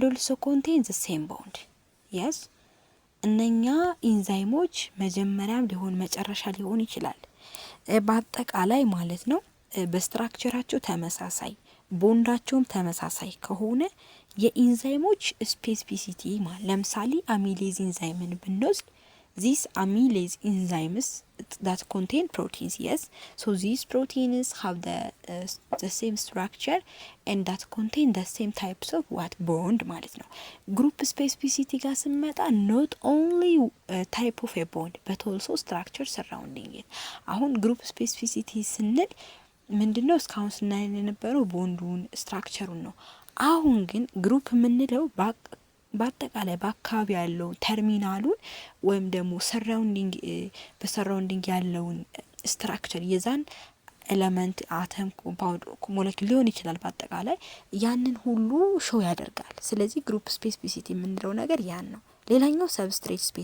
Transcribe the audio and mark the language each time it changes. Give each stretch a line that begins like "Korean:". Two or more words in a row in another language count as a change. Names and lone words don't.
English: also contain the same bond yes
Amharic: እነኛ ኢንዛይሞች መጀመሪያም ሊሆን መጨረሻ ሊሆን ይችላል። በአጠቃላይ ማለት ነው በስትራክቸራቸው ተመሳሳይ ቦንዳቸውም ተመሳሳይ ከሆነ የኢንዛይሞች ስፔሲፊሲቲ ማለት ለምሳሌ አሚሌዝ ኢንዛይምን ብንወስድ
English: these amylase enzymes that contain proteins, yes, so these proteins have the same structure and that contain the same types of what bond
Amharic: ማለት ነው።
English: group specificity
Amharic: ጋር ስንመጣ
English: not only type of a bond but also structure surrounding it።
Amharic: አሁን
English: group specificity
Amharic: ስንል ምንድነው እስካሁን ስናይ የነበረው ቦንዱን ስትራክቸሩን ነው። አሁን ግን ግሩፕ የምንለው በአጠቃላይ በአካባቢ ያለው ተርሚናሉን ወይም ደግሞ በሰራውንዲንግ ያለውን ስትራክቸር የዛን ኤሌመንት አተም ሞለኪል ሊሆን ይችላል። በአጠቃላይ ያንን ሁሉ ሾው ያደርጋል። ስለዚህ
English: group specificity
Amharic: የምንለው ነገር ያን ነው። ሌላኛው ሰብስትሬት